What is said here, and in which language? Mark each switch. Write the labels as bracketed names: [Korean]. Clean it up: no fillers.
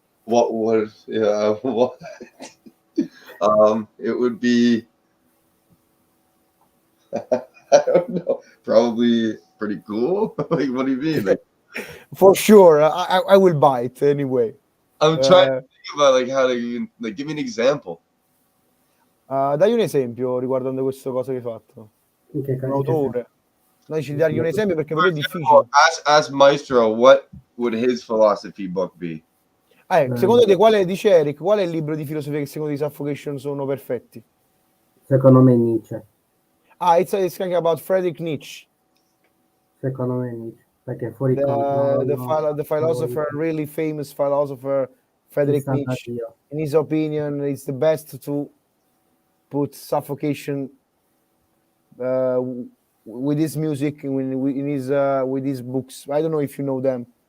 [English] what would what? It would be. I don't know. Probably pretty cool. Like, what do you mean? Like, for sure, I will buy it anyway. I'm trying to think about like how to even like give me an example. [Italian] Dai un esempio riguardando questa cosa che hai fatto. Un autore. Noi ci dai un esempio perché per me è difficile. [English] Ask Maestro, what would his philosophy book be? [Italian] Secondo te quale, dice Eric, qual è il libro di filosofia che secondo di Suffocation sono perfetti? Secondo me Nietzsche. [English] It's talking about Friedrich Nietzsche. [Italian] Secondo me Nietzsche, perché fuori [English] the philosopher, really famous philosopher, Friedrich Nietzsche. In his opinion, it's the best to put Suffocation with his music with his books. I don't know if you know them.